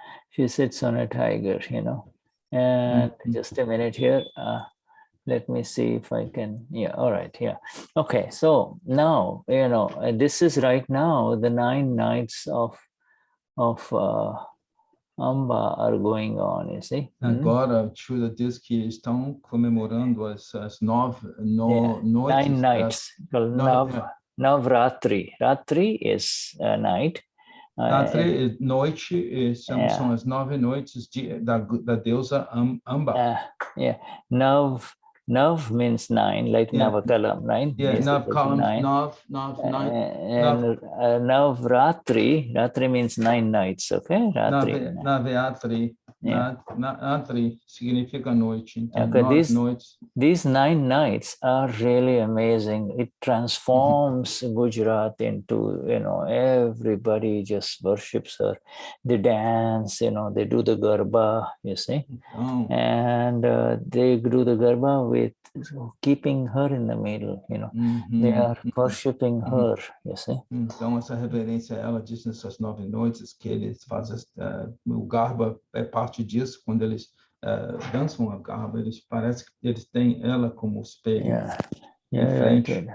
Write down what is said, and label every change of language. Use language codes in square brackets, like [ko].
[en] She sits on a tiger, And just a minute here. Let me see if I can. All right. Okay. So now, this is right now the 9 nights of Amba are going on, you see. [pt] Agora, Shuddha diz que estão comemorando as 9 noites. [en] 9 nights. Navratri. Ratri is a night, [pt] Ratri, noite, são as 9 noites da deusa Amba. [en] Yeah, Nav means 9, like Navakalam, right? Yeah, Nav columns, Nav, 9. And Ratri means 9 nights, okay? [pt] Naveatri. Natri significa noite. Então, [en] okay, [pt] 9 noites. [en] These 9 nights are really amazing. It transforms Gujarat into, everybody just worships her. They dance, they do the Garba, you see. And they do the Garba with keeping her in the middle, They are worshipping her, you see. [pt] Então, essa reverência, ela diz nessas 9 noites que eles fazem, o Garba é parte disso, quando eles dançam a Garba, parece que eles têm ela como espelho em frente.